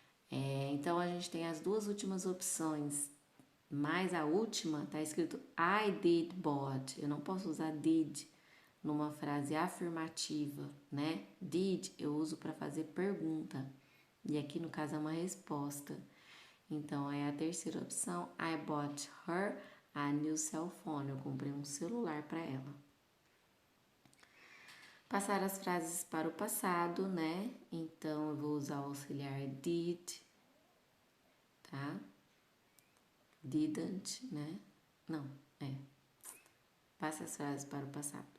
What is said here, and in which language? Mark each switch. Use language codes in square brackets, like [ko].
[pt] Então, a gente tem as duas últimas opções, mas a última está escrito [en] I did bought. [pt] Eu não posso usar did numa frase afirmativa, né? Did eu uso para fazer pergunta. E aqui no caso é uma resposta. Então é a terceira opção. [en] I bought her a new cell phone. [pt] Eu comprei um celular para ela. Passar as frases para o passado, né? Então eu vou usar o auxiliar did, tá? Didn't, né? Não, Passa as frases para o passado.